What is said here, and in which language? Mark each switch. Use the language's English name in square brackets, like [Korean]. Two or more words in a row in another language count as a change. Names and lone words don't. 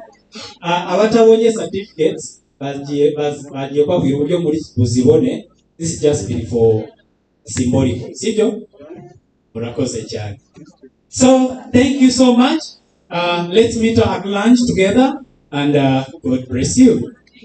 [Kinyarwanda] abatabonye certificates bagiye kwabwira uburyo muri buzibone. [English] This is just been for symbolic, [Kinyarwanda] sibyo? Murakoze cyane. [English] So thank you so much. Let's meet at lunch together, and God bless you.